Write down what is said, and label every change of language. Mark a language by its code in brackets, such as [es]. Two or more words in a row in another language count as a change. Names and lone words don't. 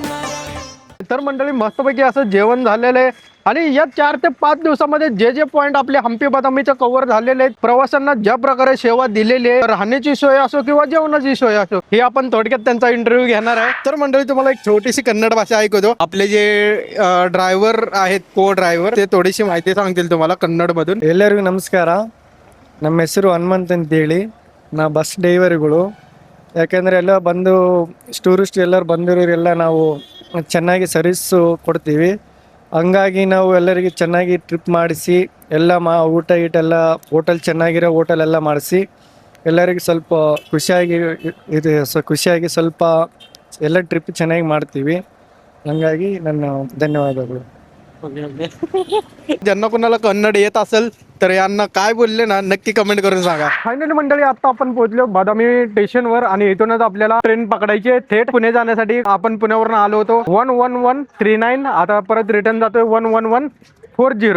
[mr] तर मंडळी, मस्तपैकी असं जेवण झालेलं आहे आणि या 4 ते 5 दिवसामध्ये जे जे पॉइंट आपले हम्पी बदामीचे कव्हर झालेले आहेत, प्रवाशांना ज्या प्रकारे सेवा दिलेली आहे, राहण्याची सोय असो किंवा जेवणाची सोय असो, हे आपण थोडक्यात त्यांचा इंटरव्ह्यू घेणार आहे. तर मंडळी, तुम्हाला एक छोटीशी कन्नड भाषा ऐकवतो. आपले जे ड्रायव्हर आहेत, को ड्रायव्हर, ते थोडीशी माहिती सांगतील तुम्हाला कन्नड मधून. [kn] ಎಲ್ಲರಿಗೂ ನಮಸ್ಕಾರ. ನಮ್ಮ ಹೆಸರು ಹನುಮಂತ್ ಅಂತೇಳಿ, ನಾ ಬಸ್ ಡ್ರೈವರ್ಗಳು. ಯಾಕೆಂದರೆ ಎಲ್ಲ ಬಂದು ಟೂರಿಸ್ಟ್ ಎಲ್ಲರೂ ಬಂದಿರೋರೆಲ್ಲ ನಾವು ಚೆನ್ನಾಗಿ ಸರ್ವಿಸ್ಸು ಕೊಡ್ತೀವಿ. ಹಂಗಾಗಿ ನಾವು ಎಲ್ಲರಿಗೆ ಚೆನ್ನಾಗಿ ಟ್ರಿಪ್ ಮಾಡಿಸಿ ಎಲ್ಲ ಊಟ ಗೀಟ ಎಲ್ಲ ಹೋಟೆಲ್ ಚೆನ್ನಾಗಿರೋ ಹೋಟೆಲ್ ಎಲ್ಲ ಮಾಡಿಸಿ ಎಲ್ಲರಿಗೆ ಸ್ವಲ್ಪ ಖುಷಿಯಾಗಿ ಸ್ವಲ್ಪ ಎಲ್ಲ ಟ್ರಿಪ್ ಚೆನ್ನಾಗಿ ಮಾಡ್ತೀವಿ. ಹಂಗಾಗಿ ನನ್ನ ಧನ್ಯವಾದಗಳು. [mr] ज्यांना कोणाला कन्नड येत असेल तर यांना काय बोलले ना नक्की कमेंट करून सांगा. फायनली मंडळी आता आपण पोहोचलो बदामी स्टेशनवर आणि इथूनच आपल्याला ट्रेन पकडायची आहे थेट पुणे जाण्यासाठी. आपण पुण्यावरून आलो होतो 11139, आता परत रिटर्न जातोय 11140.